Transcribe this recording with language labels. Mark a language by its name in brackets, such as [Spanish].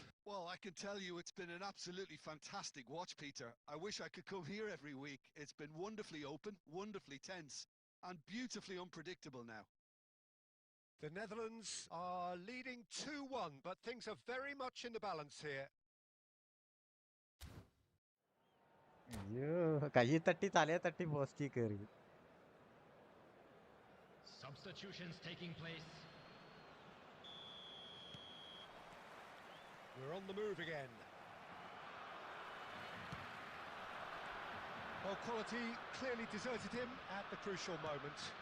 [English] Well, I can tell you it's been an absolutely fantastic watch, Peter. I wish I could come here every week. It's been wonderfully open, wonderfully tense, and beautifully unpredictable now. The Netherlands are leading 2-1, but things are very much in the balance here. [Malayalam] അയ്യോ, കൈ തട്ടി തലയെ തട്ടി പോസ്റ്റിൽ കയറി. [English] Substitutions taking place. We're on the move again. Well, quality clearly deserted him at the crucial moment.